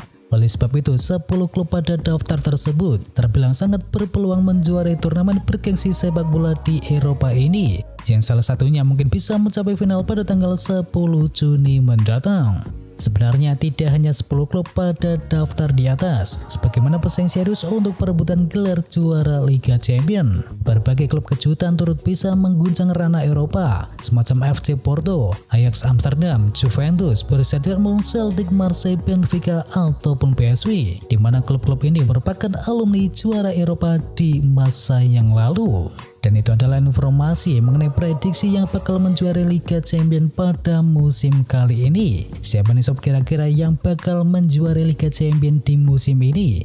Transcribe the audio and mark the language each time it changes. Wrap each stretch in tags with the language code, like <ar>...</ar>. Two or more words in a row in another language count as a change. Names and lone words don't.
<id>Oleh sebab itu, 10 klub pada daftar tersebut terbilang sangat berpeluang menjuarai turnamen bergengsi sepak bola di Eropa ini, yang salah satunya mungkin bisa mencapai final pada tanggal 10 Juni mendatang. Sebenarnya tidak hanya 10 klub pada daftar di atas, sebagaimana pesaing serius untuk perebutan gelar juara Liga Champions. Berbagai klub kejutan turut bisa mengguncang ranah Eropa, semacam FC Porto, Ajax Amsterdam, Juventus, Borussia Dortmund, Celtic, Marseille, Benfica, ataupun PSV, di mana klub-klub ini merupakan alumni juara Eropa di masa yang lalu. Dan itu adalah informasi mengenai prediksi yang bakal menjuarai Liga Champions pada musim kali ini. Siapa nih sob kira-kira yang bakal menjuarai Liga Champions di musim ini?</id>